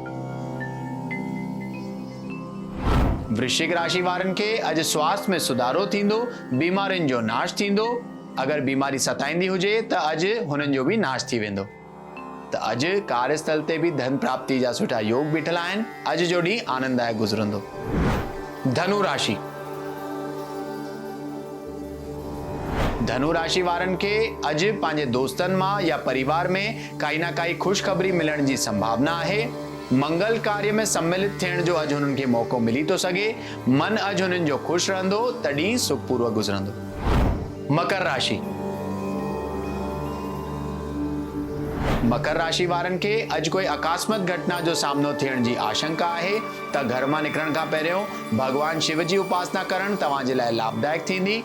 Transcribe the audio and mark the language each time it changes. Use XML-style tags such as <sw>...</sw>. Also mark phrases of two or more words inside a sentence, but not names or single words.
<sd>वृश्चिक राशि वारनि खे अॼु स्वास्थ्य में सुधारो थींदो। बीमारियुनि जो नाश थींदो। अगर बीमारी सताईंदी हुजे त अॼु हुननि जो भी नाश थी वेंदो। त अॼु कार्यस्थल ते भी धन प्राप्ति जा सुठा योग बीठल आहिनि। अॼु जो ॾींहुं आनंददायक गुज़रंदो। धनु राशि। धनु राशि वारनि खे अॼु पंहिंजे दोस्तनि मां या परिवार में काई न काई ख़ुशख़बरी मिलण जी संभावना आहे। मंगल कार्य में सम्मिलित थियण जो अॼु हुननि खे मौक़ो मिली थो सघे। मन अॼु हुननि जो ख़ुशि रहंदो। तॾहिं सुखपूर्वक गुज़रंदो। मकर राशि। मकर राशि वारनि खे अॼु कोई अकस्मात घटना जो सामनो थियण जी आशंका आहे, त घर मां निकिरण खां पहिरियों भगवान शिव जी उपासना करण तव्हां जे लाइ लाभदायक थींदी।</sd>